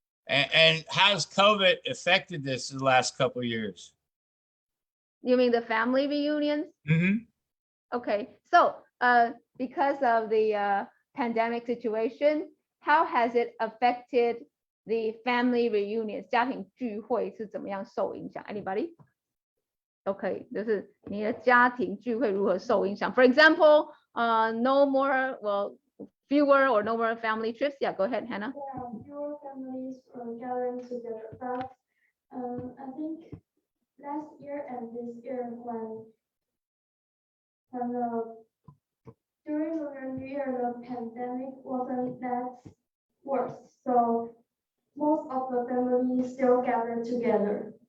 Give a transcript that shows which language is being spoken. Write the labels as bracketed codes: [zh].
[en] And how's COVID affected this in the last couple of years? You mean the family reunions? Mm-hmm. Okay, so because of the pandemic situation, how has it affected the family reunions? [zh] 家庭聚会是怎么样受影响 ？ [en] Anybody? Okay, [zh] 就是你的家庭聚会如何受影响 [en] ？For example, no more, fewer or no more family trips. Yeah, go ahead, Hannah. Yeah, fewer families gathering together, but I think last year and this year when during the New Year the pandemic wasn't that worse, so most of the families still gathered together.